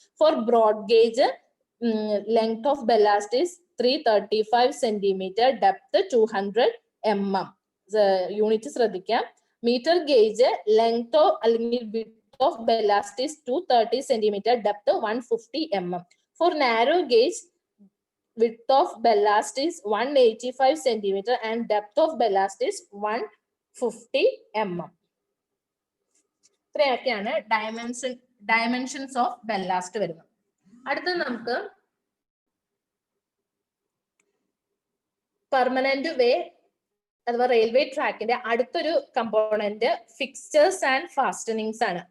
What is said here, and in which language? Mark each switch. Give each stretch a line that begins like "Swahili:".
English: For broad gauge length of ballast is 335 centimetre, depth 200 mm. Unit
Malayalam: ശ്രദ്ധിക്കാം.
English: metre gauge length
Malayalam: അല്ലെങ്കിൽ
English: Width of ballast is 230 centimetre, depth 150 mm. For narrow gauge width of ballast is 185 centimeter and depth of ballast is 150 mm.
Malayalam: ഇത്രയൊക്കെയാണ്
English: dimensions of ballast
Malayalam: വരുന്നത്. അടുത്തത് നമുക്ക് permanent വേ അഥവാ railway ട്രാക്കിന്റെ അടുത്തൊരു component
English: fixtures and fastenings
Malayalam: ആണ്.